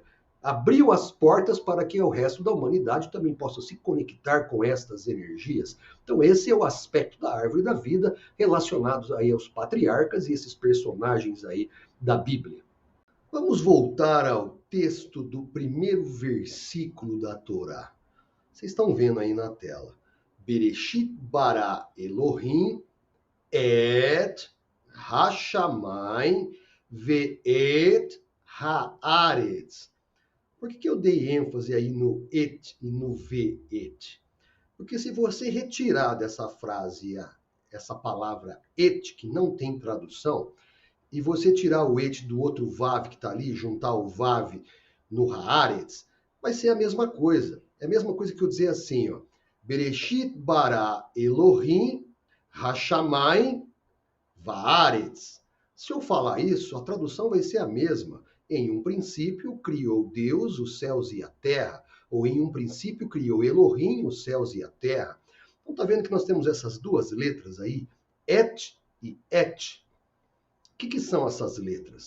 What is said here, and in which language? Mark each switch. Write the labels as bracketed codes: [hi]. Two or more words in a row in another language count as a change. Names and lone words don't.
[pt] Abriu as portas para que o resto da humanidade também possa se conectar com estas energias. Então esse é o aspecto da árvore da vida relacionado aí aos patriarcas e esses personagens aí da Bíblia. Vamos voltar ao texto do primeiro versículo da Torá. Vocês estão vendo aí na tela. [he] בראשית ברא אלהים את השמים ואת הארץ. [pt] Por que eu dei ênfase aí no et e no ve'et? Porque se você retirar dessa frase essa palavra et, que não tem tradução, e você tirar o et do outro vav que está ali, juntar o vav no haaretz, vai ser a mesma coisa. É a mesma coisa que eu dizer assim, ó. [he] בראשית ברא אלהים השמים וארץ. [pt] Se eu falar isso, a tradução vai ser a mesma. Em um princípio, criou Deus os céus e a terra. Ou em um princípio, criou Elohim os céus e a terra. Então, tá vendo que nós temos essas duas letras aí? Et e et. O que são essas letras?